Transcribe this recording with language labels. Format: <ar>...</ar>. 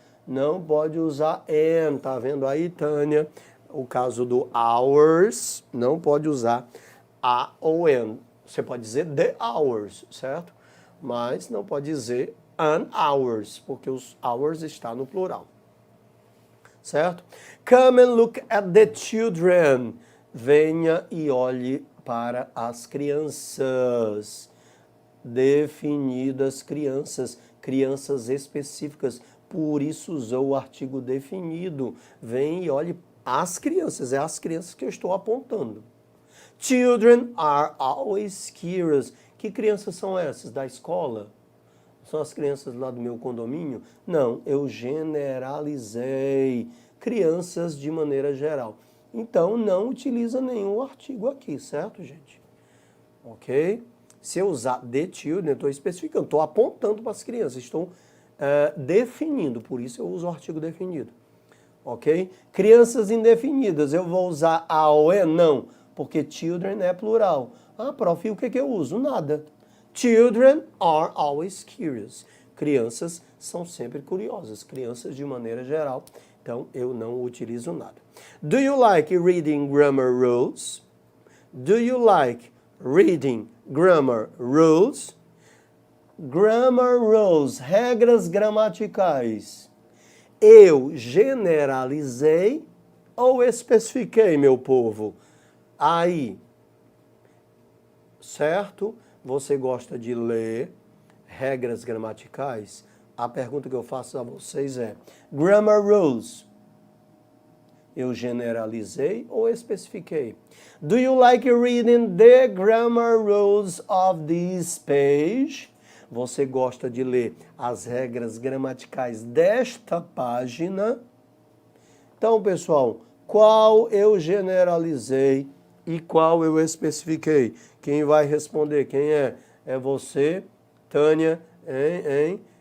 <pt>não pode usar an. Tá vendo aí, Tânia? O caso do hours, não pode usar a ou an. Você pode dizer</pt> <en>the hours,</en> <pt>certo? Mas não pode dizer</pt> <en>an hours,</en> <pt>porque os hours está no plural. Certo?</pt> <en>Come and look at the children.</en> <pt>Venha e olhe para as crianças. Definidas crianças, crianças específicas. Por isso usou o artigo definido. Vem e olhe as crianças, é as crianças que eu estou apontando.</pt> <en>Children are always curious.</en> <pt>Que crianças são essas? Da escola? São as crianças lá do meu condomínio? Não, eu generalizei. Crianças de maneira geral. Então, não utiliza nenhum artigo aqui, certo, gente? Ok? Se eu usar</pt> <en>the children,</en> <pt>eu estou especificando, estou apontando para as crianças, estou definindo, por isso eu uso o artigo definido. Ok? Crianças indefinidas, eu vou usar a ou é? Não, porque children é plural. Ah, prof, e o que eu uso? Nada.</pt> <en>Children are always curious.</en> <pt>Crianças são sempre curiosas, crianças de maneira geral. Então, eu não utilizo nada.</pt> <en>Do you like reading grammar rules? Do you like reading grammar rules?</en> <pt>Grammar rules, regras gramaticais. Eu generalizei ou especifiquei, meu povo? Aí, certo? Você gosta de ler regras gramaticais? A pergunta que eu faço a vocês é: grammar rules, eu generalizei ou especifiquei?</pt> <en>Do you like reading the grammar rules of this page?</en> <pt>Você gosta de ler as regras gramaticais desta página? Então, pessoal, qual eu generalizei e qual eu especifiquei? Quem vai responder? Quem é? É você, Tânia, hein?</pt>